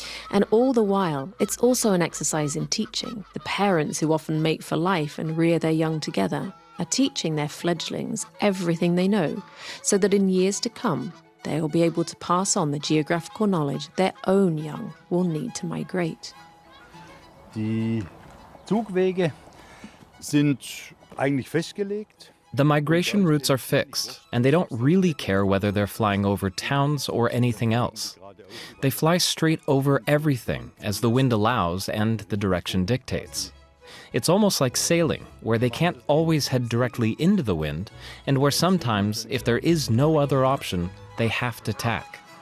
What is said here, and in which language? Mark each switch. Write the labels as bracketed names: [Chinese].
[English] And all the while, it's also an exercise in teaching. The parents who often mate for life and rear their young together are teaching their fledglings everything they know, so that in years to come, they will be able to pass on the geographical knowledge their own young will need to migrate. [German] Die Zugwege sind eigentlich festgelegt. [English] The migration routes are fixed, and they don't really care whether they're flying over towns or anything else. They fly straight over everything as the wind allows and the direction dictates. It's almost like sailing, where they can't always head directly into the wind, and where sometimes, if there is no other option, they have to tack.